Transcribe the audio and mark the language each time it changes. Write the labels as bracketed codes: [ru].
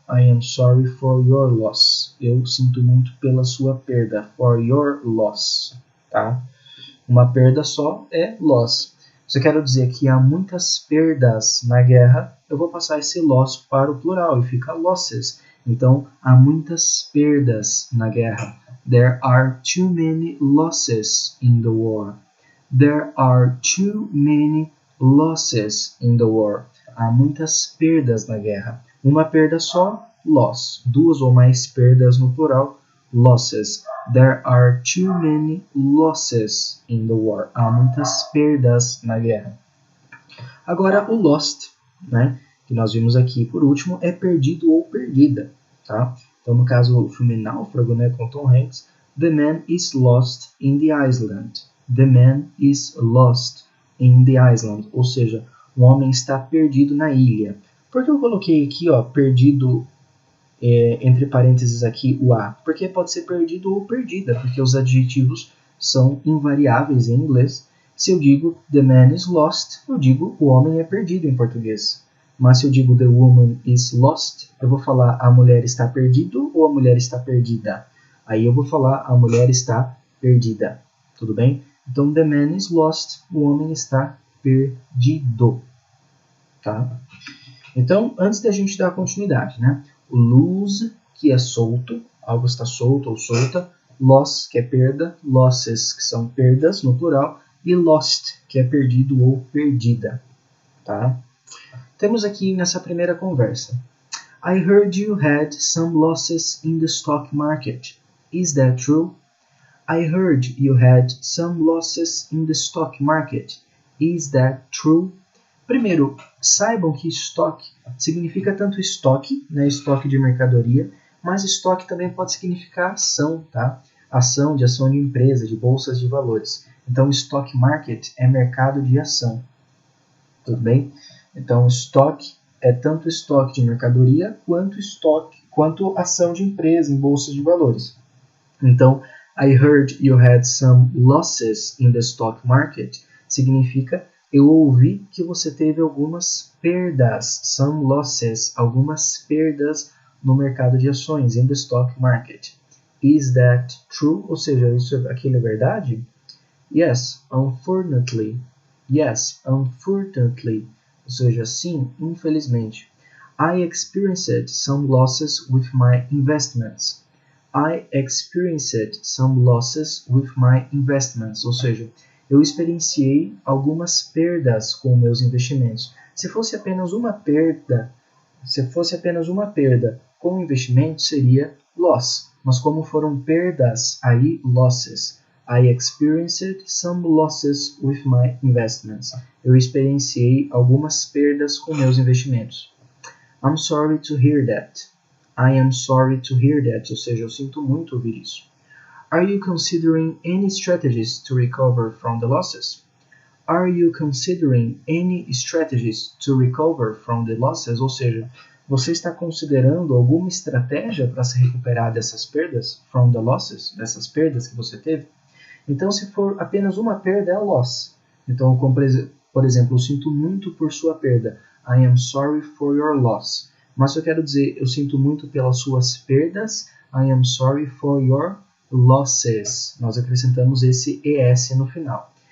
[en] I am sorry for your loss. [pt] Eu sinto muito pela sua perda. [en] For your loss. [pt] Tá? Uma perda só é loss. Se eu quero dizer que há muitas perdas na guerra, eu vou passar esse loss para o plural e fica losses. Então, há muitas perdas na guerra. [en] There are too many losses in the war. There are too many losses in the war. [pt] Há muitas perdas na guerra. Uma perda só, loss. Duas ou mais perdas no plural, losses. [en] There are too many losses in the war. [pt] Há muitas perdas na guerra. Agora, o lost, né, que nós vimos aqui por último, é perdido ou perdida. Tá? Então, no caso, o filme Náufrago, né, com Tom Hanks, [en] The man is lost in the island. The man is lost in the island. [pt] Ou seja, o homem está perdido na ilha. Por que eu coloquei aqui, ó, perdido entre parênteses aqui o a? Porque pode ser perdido ou perdida, porque os adjetivos são invariáveis em inglês. Se eu digo [en] the man is lost, [pt] eu digo o homem é perdido em português. Mas se eu digo [en] the woman is lost, [pt] eu vou falar a mulher está perdido ou a mulher está perdida. Aí eu vou falar a mulher está perdida. Tudo bem? Então, [en] the man is lost, [pt] o homem está perdido. Tá? Então, antes da gente dar continuidade, né? O lose, que é solto, algo está solto ou solta. Loss, que é perda. Losses, que são perdas, no plural. E lost, que é perdido ou perdida. Tá? Temos aqui nessa primeira conversa. [en] I heard you had some losses in the stock market. Is that true? I heard you had some losses in the stock market. Is that true? [pt] Primeiro, saibam que estoque significa tanto estoque, né, estoque de mercadoria, mas estoque também pode significar ação, tá? Ação de empresa, de bolsas de valores. Então, stock market é mercado de ação. Tudo bem? Então, estoque é tanto estoque de mercadoria quanto ação de empresa em bolsas de valores. Então, [en] I heard you had some losses in the stock market [pt] significa eu ouvi que você teve algumas perdas, [en] some losses, [pt] algumas perdas no mercado de ações, [en] in the stock market. Is that true? [pt] Ou seja, aquilo é verdade? [en] Yes, unfortunately. Yes, unfortunately. [pt] Ou seja, sim, infelizmente. [en] I experienced some losses with my investments. I experienced some losses with my investments. [pt] Ou seja, eu experienciei algumas perdas com meus investimentos. Se fosse apenas uma perda com investimento, seria loss. Mas como foram perdas, aí losses. [en] I experienced some losses with my investments. [pt] Eu experienciei algumas perdas com meus investimentos. [en] I'm sorry to hear that. I am sorry to hear that. [pt] Ou seja, eu sinto muito ouvir isso. [en] Are you considering any strategies to recover from the losses? Are you considering any strategies to recover from the losses? [pt] Ou seja, você está considerando alguma estratégia para se recuperar dessas perdas? [en] From the losses? [pt] Dessas perdas que você teve? Então, se for apenas uma perda, é loss. Então, como, por exemplo, eu sinto muito por sua perda. [en] I am sorry for your loss. [pt] Mas se eu quero dizer, eu sinto muito pelas suas perdas, [en] I am sorry for your losses. [pt] Nós acrescentamos esse ES no final.